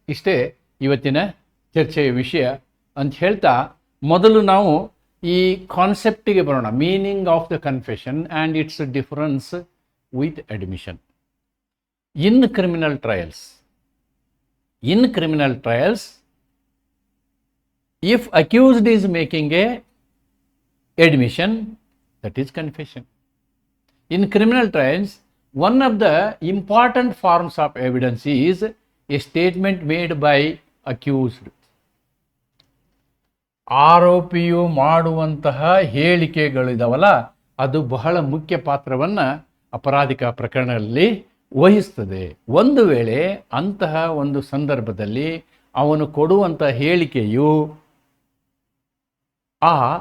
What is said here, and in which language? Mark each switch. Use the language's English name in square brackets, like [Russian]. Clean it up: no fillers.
[Kannada] ಇಷ್ಟೇ ಇವತ್ತಿನ ಚರ್ಚೆಯ ವಿಷಯ ಅಂತ ಹೇಳ್ತಾ, ಮೊದಲು ನಾವು ಈ ಕಾನ್ಸೆಪ್ಟಿಗೆ ಬರೋಣ. [English] Meaning of the confession and its difference with admission in criminal trials. In criminal trials, if accused is making a admission, that is confession. In criminal trials, one of the important forms of evidence is a statement made by accused. [Kannada] ಆರೋಪಿಯು ಮಾಡುವಂತಹ ಹೇಳಿಕೆಗಳಿದಾವಲ್ಲ, ಅದು ಬಹಳ ಮುಖ್ಯ ಪಾತ್ರವನ್ನು ಅಪರಾಧಿಕ ಪ್ರಕರಣಗಳಲ್ಲಿ ವಹಿಸ್ತದೆ. ಒಂದು ವೇಳೆ ಅಂತಹ ಒಂದು ಸಂದರ್ಭದಲ್ಲಿ ಅವನು ಕೊಡುವಂಥ ಹೇಳಿಕೆಯು ಆ